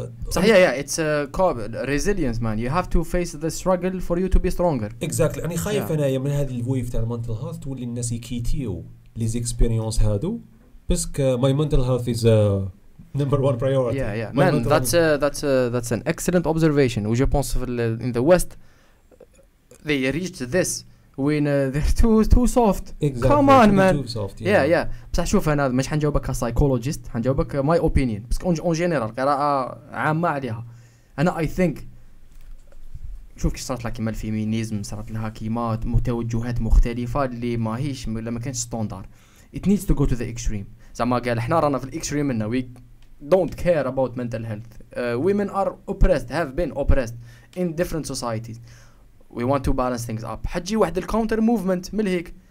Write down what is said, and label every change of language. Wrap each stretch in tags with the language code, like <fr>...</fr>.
<en>صحيح it's resilience man you have to face the struggle for you to be stronger</en> <ar>exactly أنا خايف أنا من هذه الويف تاع المنتل هيلث تولي الناس يكيتيو ليز اكسبيريونس هادو باسكو</ar> <en>my mental health is number one priority man that's an excellent observation و</en> <fr>je pense</fr> <en>in the West they reached this when they're too soft exactly. come on man too soft,</en> <ar>yeah بصح شوف انا مش حنجاوبك كسايكولوجيست حنجاوبك</ar> <en>my opinion</en> <ar>بس اون جينيرال قراءه عامه عليها انا</ar> <en>I think</en> <ar>شوف كيف صارت لها كيما الفيمينيزم صارت لها كيما توجهات مختلفه اللي ماهيش ما كانش ستاندار</ar> <en>it needs to go to the extreme</en> <ar>زعما قال احنا رانا في الاكستريم منا</ar> <en>we don't care about mental health women are oppressed have been oppressed in different societies we want to balance things up</en> <ar>حتجي واحد الكاونتر موفمنت من هيك</ar>